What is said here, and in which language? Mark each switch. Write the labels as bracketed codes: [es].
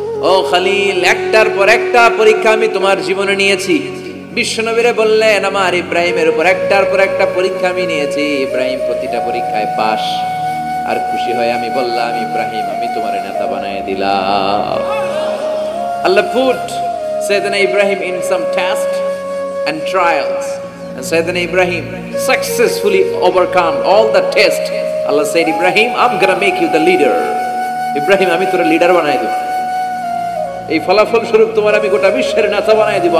[bn] ও খলিল, একটার পর একটা পরীক্ষা আমি তোমার জীবনে নিয়েছি। বিশ্বনবীরে বললেন আমার ইব্রাহিমের উপর একটার পর একটা পরীক্ষা আমি নিয়েছি। ইব্রাহিম প্রতিটা পরীক্ষায় পাস। আর খুশি হয়ে আমি বললাম, ইব্রাহিম আমি তোমার নেতা বানায় দিলাম। [en] Allah put Sayyidina Ibrahim in some test and trials, and Sayyidina Ibrahim successfully overcome all the test. Allah said, Ibrahim, I'm gonna make you the leader. [bn] Ibrahim আমি তোর লিডার বানায় দেব, এই ফলাফল স্বরূপ তোমার আমি গোটা বিশ্বের নেতা বানায় দিব।